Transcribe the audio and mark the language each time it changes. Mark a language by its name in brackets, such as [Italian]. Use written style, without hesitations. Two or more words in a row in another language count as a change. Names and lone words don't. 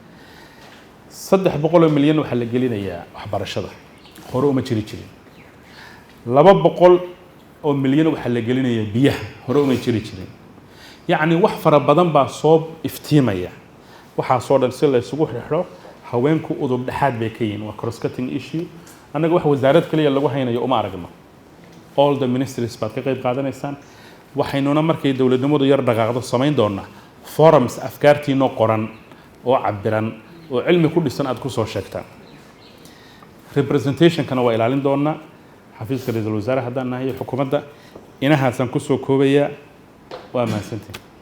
[Somali] 300 milyan waxa la gelinayaa waxbarashada hore uma jirin 200 oo milyan waxa la gelinayaa biyaha hore uma jirin يعني wax fara badan baa soo iftiimaya waxa soo dhan si la isugu xirxiro haweenku udub dhaxaad bay ka yihiin waa [English] cross cutting issue [Somali] anaga wax wasaarad kaliya lagu haynayo uma aragno [English] all the ministries [Somali] baad ka qayb qaadanaysaan waxaynuna markay dawladnimadu yar dhaqaaqdo sameyn doonaa forums afkaartiinoo qoran oo cabiran oo cilmi ku dhisan aad ku soo sheegtaan representationkana waa ilaalin doonaa xafiiska ra'iisul wasaare haddaan nahay xukuumadda inahaasaan ku soo koobayaa waa mahadsantihiin